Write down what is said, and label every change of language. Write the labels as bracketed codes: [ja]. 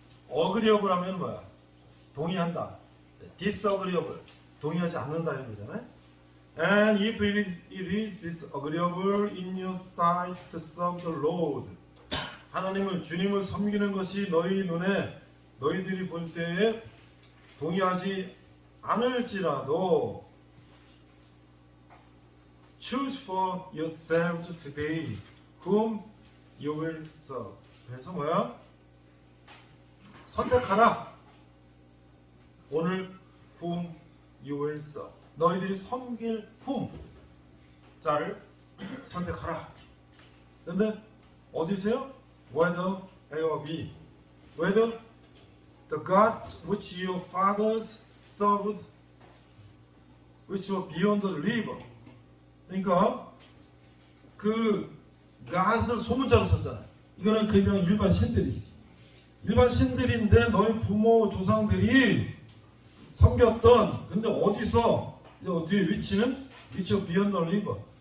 [ko] agreeable 하면 뭐야? 동의한다. disagreeable. 동의하지 않는다 이런 거잖아요. [en] And if it is disagreeable in your sight to serve the Lord. [ko] 하나님을 주님을 섬기는 것이 너희 눈에 너희들이 볼 때에 동의하지 않을지라도 [en] choose for yourselves today whom you will serve. [ko] 그래서 뭐야? 선택하라. 오늘 [en] whom you will serve. [ko] 너희들이 섬길 whom 자를 선택하라. 그런데 어디세요? [en] Whether A or B. Whether the God which your fathers served, which were beyond the river. [ko] 그러니까 그 God을 소문자로 썼잖아요. 이거는 그냥 일반 신들이지. 일반 신들인데 너희 부모 조상들이 섬겼던 근데 어디서 뒤에 위치는 [en] which were beyond the river.